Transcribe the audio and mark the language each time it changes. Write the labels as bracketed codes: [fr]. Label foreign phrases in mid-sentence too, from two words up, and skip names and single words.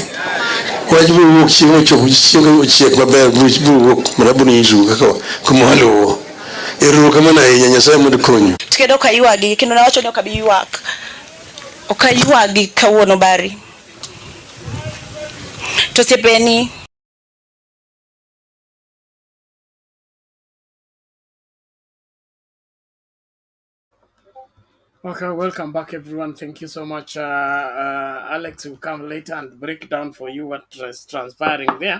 [luo] Wach biro wuok chieng' ochopo chieng' ochiek maber biro wuok mana buni isu kaka kuma luwo. Ero kamano ahinya Nyasaye mondo konyu. Tikedo ka ywagi kendo nawacho ni ok abi ywak. Ok aywagi kawuono bari. To sepeni [en] Okay, welcome back everyone. Thank you so much. Alex will come later and break down for you what is transpiring there.